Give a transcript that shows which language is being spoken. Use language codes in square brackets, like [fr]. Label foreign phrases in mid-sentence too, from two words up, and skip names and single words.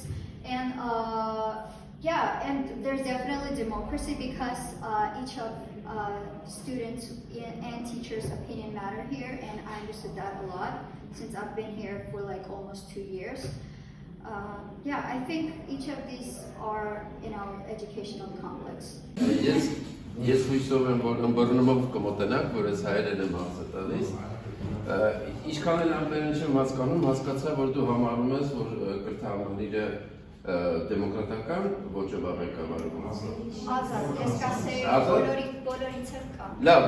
[en] And and there's definitely democracy because each of students and teachers' opinion matter here, and I understood that a lot since I've been here for like almost 2 years. I think each of these are in our educational complex. [hy] Ես հույսով եմ, որ ըմբռնումով կմոտենանք, որ ես հայերեն եմ հարցը տալիս։ Ինչքան էլ ամեն ինչ եմ հասկանում, հասկացա, որ դու համարում ես, որ կրթահանիրը դեմոկրատական ոճով ղեկավարում է։ Ազատ, ես կասեի բոլորից եմ կա։ Լավ,